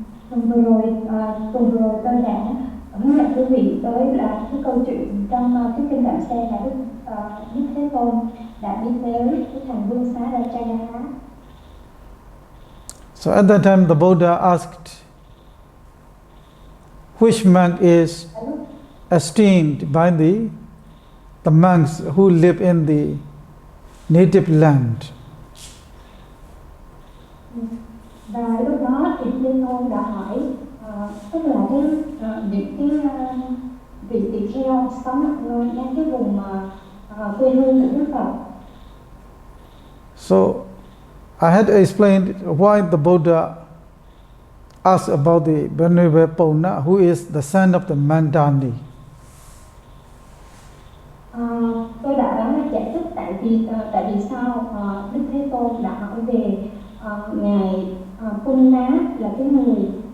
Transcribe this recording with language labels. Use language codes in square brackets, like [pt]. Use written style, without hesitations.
[vi] Tuần vừa rồi tôi đã hướng dẫn quý vị tới là cái câu chuyện trong cái kinh Đạm Xe là Đức Thế Tôn đã đi tới cái thành Vương Xá Rathavinīta. [en] So at that time the Buddha asked, which monk is esteemed by the monks who live in the native land? [vi] Và lúc đó thì Thế Tôn đã hỏi tức là những cái vị tỳ kheo sống ở cái vùng quê hương của Đức Phật. [en] So I had explained why the Buddha asked about the Venerable Pauna, who is the son of the Mandani. [vi] Tôi đã giải thích tại vì sao Đức Thế Tôn đã hỏi về ngài Punna là cái người